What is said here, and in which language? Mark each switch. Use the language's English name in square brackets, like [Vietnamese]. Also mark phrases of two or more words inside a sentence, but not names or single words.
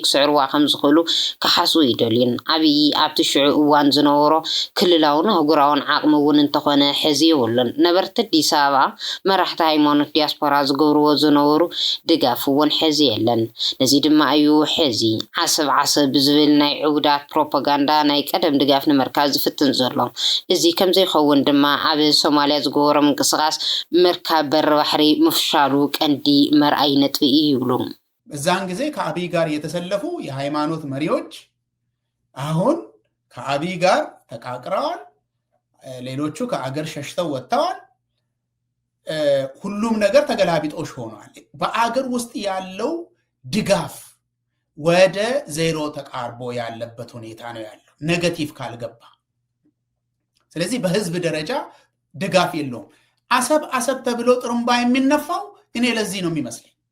[Tigrinya] ክስዕርዋ ከም ዝኽእሉ ክሓስቡ ይደልዩን አብይ ኣብቲ ሽዑ እዋን ዝነበሮ ክልላውን ኣህጉራውን ዓቕሚ እውን እንተኾነ ሕዚ የብሉን ኣይኮነን ነበርቲ ኣዲስ ኣበባ መራሕቲ ሃይማኖት ዲያስፖራ ዝገብርዎ ዝነበሩ ድጋፍ እውን ሕዚ የለን ነዚ ድማ እዩ ሕዚ ዓሰብ ብዝብል ናይ ዕውዳት ፕሮፓጋንዳ ናይ ቀደም ድጋፍ ንምርካብ ዝፍትን ዘሎ እዚ ከም ዘይኸውን ድማ ኣብ ሶማልያ ዝገበሮ ምንቅስቃስ ምርካብ በር ባሕሪ ምፍሻሉ ቀንዲ መርኣይ ነጥቢ ይብሉ [Amharic] በዛን ጊዜ ከአብይ ጋር የተሰለፉ የሃይማኖት መሪዎች አሁን ከአብይ ጋር ተቃቅረዋል ሌሎቹ ከአገር ሸሽተው ወጥተዋል ሁሉም ነገር ተገላቢጦሽ ሆኗል በአገር ውስጥ ያለው ድጋፍ ወደ ዜሮ ተቃርቦ ያለበት ሁኔታ ነው ያለው ኔጌቲቭ ካልገባ ስለዚህ በህዝብ ደረጃ ድጋፍ የለውም አሰብ ተብሎ ጥሩምባ የሚነፋው እኔ ለዚህ ነው የሚመስለኝ